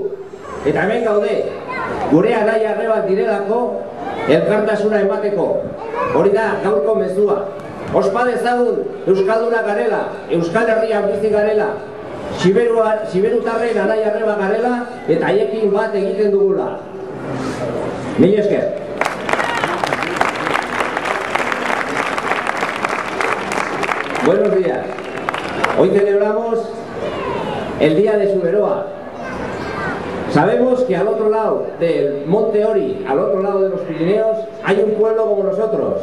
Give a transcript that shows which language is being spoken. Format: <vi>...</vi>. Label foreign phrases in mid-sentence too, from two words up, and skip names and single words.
<eu>Eta hemen gaude, gure anai arrebak direlako, elkartasuna emateko. Hori da gaurko mezua. Ospa dezagun euskalduna garela, Euskal Herrian bizi garela, siberutarren anai arreba garela, eta haiekin bat egiten dugula. Mil esker.</eu> <es>Buenos días. Hoy celebramos el Día de Suberoa. Sabemos que al otro lado del Monte Ori, al otro lado de los Pirineos, hay un pueblo como nosotros.</es>